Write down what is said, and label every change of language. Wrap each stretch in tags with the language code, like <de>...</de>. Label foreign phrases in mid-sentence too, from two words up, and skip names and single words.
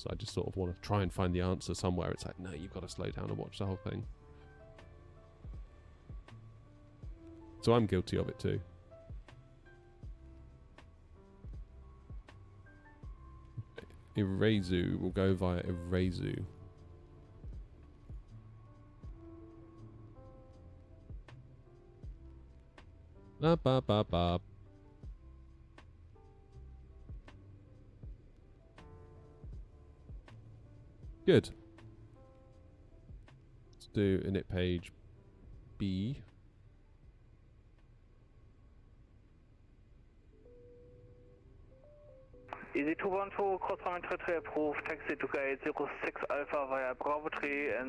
<en>I just sort of want to try and find the answer somewhere. It's like, no, you've got to slow down and watch the whole thing. So I'm guilty of it too. Irazu, we'll go via Irazu. Ba ba ba ba. Good. Let's do init page B. Easy 212, cross runway 33 approved, taxi to gate 06 Alpha via Bravo 3 and</en>